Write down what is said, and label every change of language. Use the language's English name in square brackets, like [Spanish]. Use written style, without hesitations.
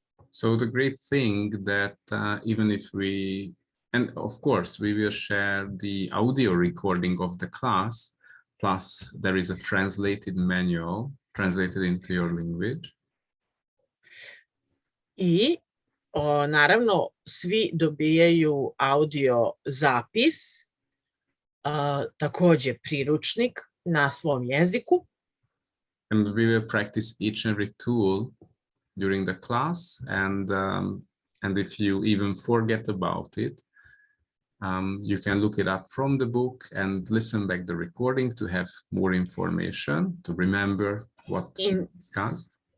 [English] So the great thing that even if and of course we will share the audio recording of the class, plus there is a translated manual translated into your language. [Serbian] I naravno svi dobijaju audio zapis, takođe priručnik na svom jeziku. [English] And we will practice each and every tool during the class, and if you even forget about it, you can look it up from the book and listen back the recording to have more information, to remember what we discussed.